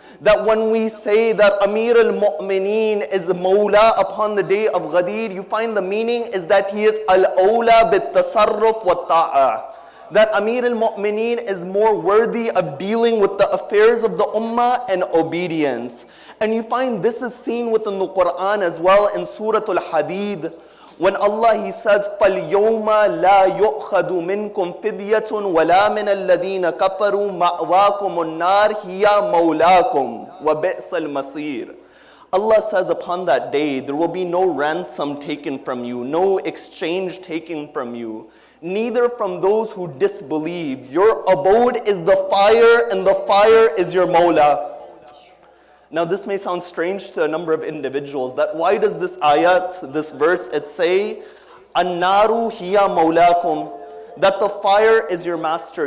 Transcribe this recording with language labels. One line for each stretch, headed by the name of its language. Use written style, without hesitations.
English: That when we say that Amir al-Mu'mineen is Mawla upon the day of Ghadeer, you find the meaning is that he is
Arabic: al-awla bit-tasarruf wa-ta'a.
English: That Amir al-Mu'mineen is more worthy of dealing with the affairs of the Ummah and obedience. And you find this is seen within the Quran as well in Surah Al-Hadid.
Arabic: When Allah, He says, فَالْيَوْمَ لَا يُؤْخَذُ مِنْكُمْ فِدْيَةٌ وَلَا مِنَ الَّذِينَ كَفَرُوا مَأْوَاكُمُ النَّارِ هِيَ مَوْلَاكُمْ وَبِئْسَ الْمَصِيرُ.
English: Allah says upon that day, there will be no ransom taken from you, no exchange taken from you, neither from those who disbelieve. Your abode is the fire, and the fire is your Mawla. Now this may sound strange to a number of individuals, that why does this ayat, this verse, it say,
Arabic: An-naru hiya mawlakum,
English: that the fire is your master.